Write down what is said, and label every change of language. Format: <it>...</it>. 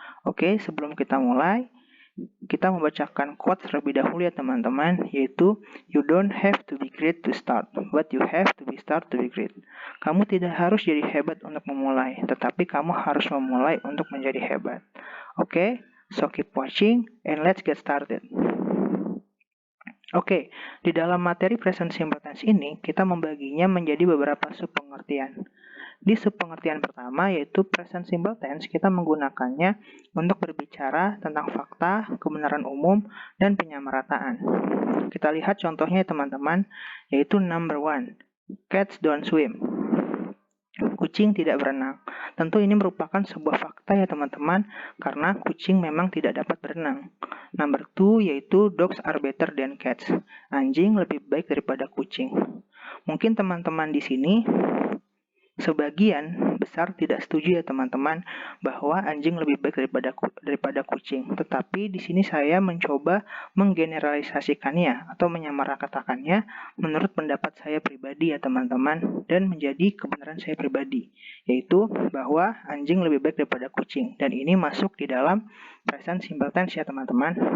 <id>Oke, sebelum kita mulai, kita membacakan quotes terlebih dahulu ya teman-teman, yaitu</id> <en>you don't have to be great</en> <id>to start, but you have to be start to be great. Kamu tidak harus jadi hebat untuk memulai, tetapi kamu harus memulai untuk menjadi hebat.</id> <en>Oke, so keep watching and let's get started.</en> <id>Oke, di dalam materi present simple tense ini, kita membaginya menjadi beberapa subpengertian. Di subpengertian pertama, yaitu present simple tense, kita menggunakannya untuk berbicara tentang fakta, kebenaran umum, dan penyamarataan. Kita lihat contohnya teman-teman, yaitu number 1,</id> <en>cats don't swim.</en> <id>Kucing tidak berenang. Tentu ini merupakan sebuah fakta ya teman-teman, karena kucing memang tidak dapat berenang.</id> <en>Number 2</en> <id>yaitu</id> <en>dogs are better than cats.</en> <id>Anjing lebih baik daripada kucing. Mungkin teman-teman di sini sebagian besar tidak setuju ya teman-teman bahwa anjing lebih baik daripada kucing. Tetapi di sini saya mencoba menggeneralisasikannya atau menyamaratakannya menurut pendapat saya pribadi ya teman-teman, dan menjadi kebenaran saya pribadi, yaitu bahwa anjing lebih baik daripada kucing, dan ini masuk di dalam present simple tense ya teman-teman.</id>